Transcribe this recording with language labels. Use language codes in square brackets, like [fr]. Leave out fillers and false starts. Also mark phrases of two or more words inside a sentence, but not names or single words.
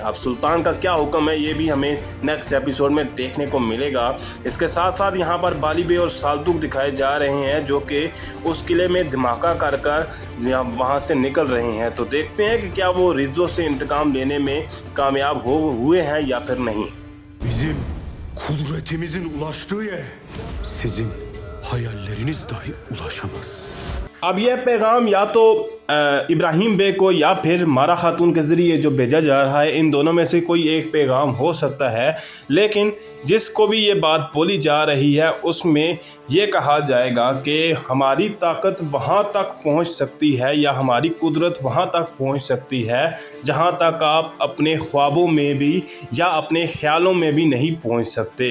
[hi] अब सुल्तान का क्या हुक्म है ये भी हमें [en] next episode [hi] में देखने को मिलेगा। इसके साथ साथ यहाँ पर बाली बे और सालतुक दिखाए जा रहे हैं जो कि उस किले में धमाका कर वहाँ से निकल रहे हैं। तो देखते हैं कि क्या वो रिज्जो से इंतकाम लेने में कामयाब हुए हैं या फिर नहीं। [tr] Bizim kudretimizin ulaştığı yere sizin hayalleriniz dahi ulaşamaz. [hi] अब यह पैगाम या तो इब्राहिम बे को या फिर मारा खातून के ज़रिए जो भेजा जा रहा है, इन दोनों में से कोई एक पैगाम हो सकता है। लेकिन जिसको भी ये बात बोली जा रही है उसमें ये कहा जाएगा कि हमारी ताकत वहाँ तक पहुँच सकती है या हमारी कुदरत वहाँ तक पहुँच सकती है जहाँ तक आप अपने ख्वाबों में भी या अपने ख्यालों में भी नहीं पहुँच सकते।